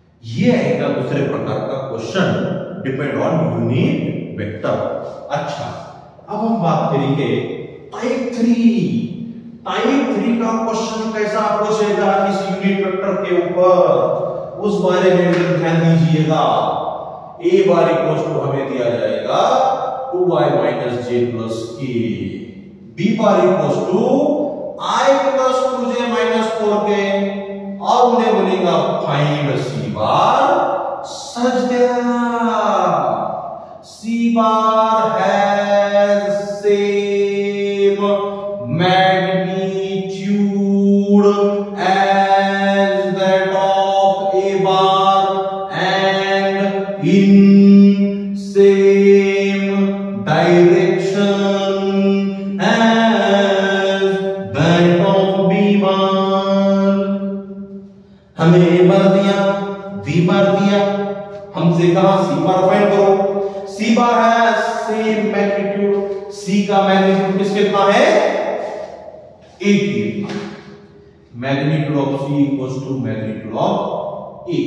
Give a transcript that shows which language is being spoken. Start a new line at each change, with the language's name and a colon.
Hindi: ये आएगा दूसरे प्रकार का question depend on unit vector. अच्छा अब हम बात करेंगे टाइप 3 का क्वेश्चन कैसा पूछेगा इस यूनिट वेक्टर के ऊपर उस बारे में ध्यान दीजिएगा। a बार इक्वल्स टू हमें दिया जाएगा 2i minus j plus k b bar equals to i plus 2j minus 4k और उन्हें बनेगा 5c bar such c bar has same magnitude
English: magnitude as that of a bar and in same direction as that of b bar।
Hindi: हमें a बार दिया, b बार दिया, हमसे कहा c बार find करो। c बार है सेम मैग्नीट्यूड, c का magnitude किसके कितना है? a की। Magnitude of c equals to magnitude of a।